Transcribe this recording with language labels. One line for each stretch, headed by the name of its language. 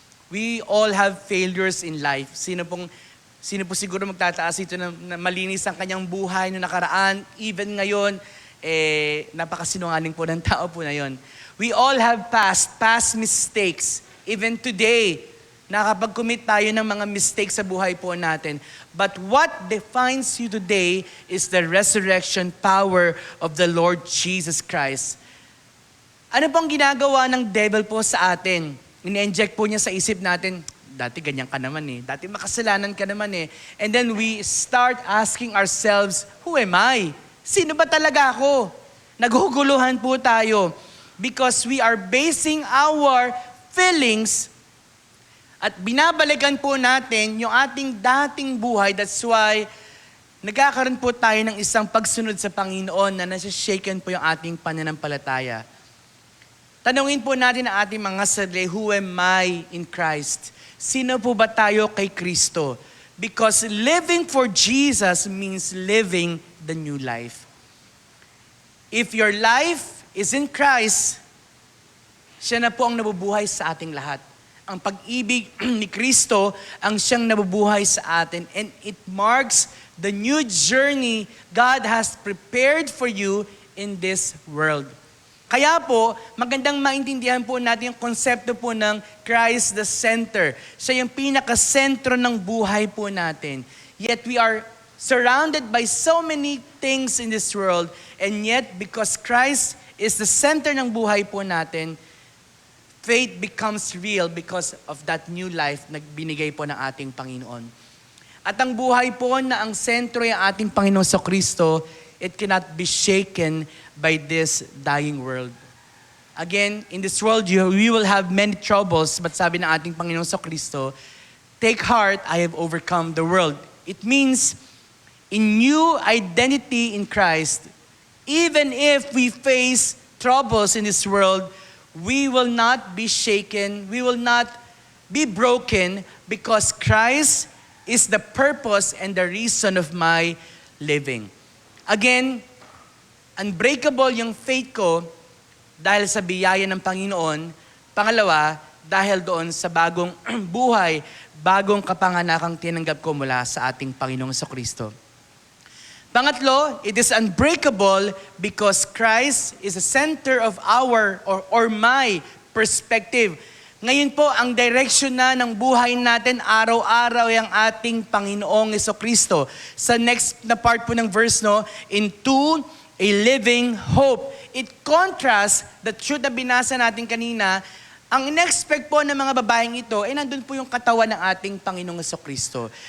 English: We all have failures in life.
Filipino: Sino po siguro magtataas ito na malinis ang kanyang buhay noong nakaraan, even ngayon, napakasinungaling po ng tao po na yon.
English: We all have past mistakes. Even today,
Filipino: nakapag-commit tayo ng mga mistakes sa buhay po natin.
English: But what defines you today is the resurrection power of the Lord Jesus Christ.
Filipino: Ano pong ginagawa ng devil po sa atin? Ini-inject po niya sa isip natin, dati ganyan ka naman eh. Dati makasalanan ka naman eh.
English: And then we start asking ourselves, who am I?
Filipino: Sino ba talaga ako? Naghuguluhan po tayo.
English: Because we are basing our feelings
Filipino: at binabalikan po natin yung ating dating buhay.
English: That's why
Filipino: nagkakaroon po tayo ng isang pagsunod sa Panginoon na nasa-shaken po yung ating pananampalataya. Tanungin po natin ang ating mga sarili,
English: who am I in Christ?
Filipino: Sino po ba tayo kay Kristo?
English: Because living for Jesus means living the new life. If your life is in Christ,
Filipino: siya na po ang nabubuhay sa ating lahat. Ang pag-ibig ni Kristo ang siyang nabubuhay sa atin.
English: And it marks the new journey God has prepared for you in this world.
Filipino: Kaya po, magandang maintindihan po natin yung konsepto po ng Christ the center. Siya yung pinaka-sentro ng buhay po natin.
English: Yet we are surrounded by so many things in this world, and yet because Christ is the center
Filipino: ng buhay po natin,
English: faith becomes real because of that new life
Filipino: na binigay po ng ating Panginoon. At ang buhay po na ang sentro yung ating Panginoon sa Kristo,
English: it cannot be shaken by this dying world. Again, in this world, we will have many troubles, but
Filipino: sabi ng ating Panginoon sa Kristo,
English: take heart, I have overcome the world. It means, in new identity in Christ, even if we face troubles in this world, we will not be shaken, we will not be broken because Christ is the purpose and the reason of my living.
Filipino: Again, unbreakable yung faith ko dahil sa biyaya ng Panginoon. Pangalawa, dahil doon sa bagong buhay, bagong kapanganakang tinanggap ko mula sa ating Panginoong Jesucristo.
English: Pangatlo, it is unbreakable because Christ is the center of our or my perspective.
Filipino: Ngayon po, ang direction na ng buhay natin, araw-araw yung ating Panginoong Jesucristo. Sa next na part po ng verse,
English: into a living hope. It contrasts the truth
Filipino: na binasa natin kanina. Ang in-expect po ng mga babaeng ito, nandun po yung katawan ng ating Panginoong Jesucristo.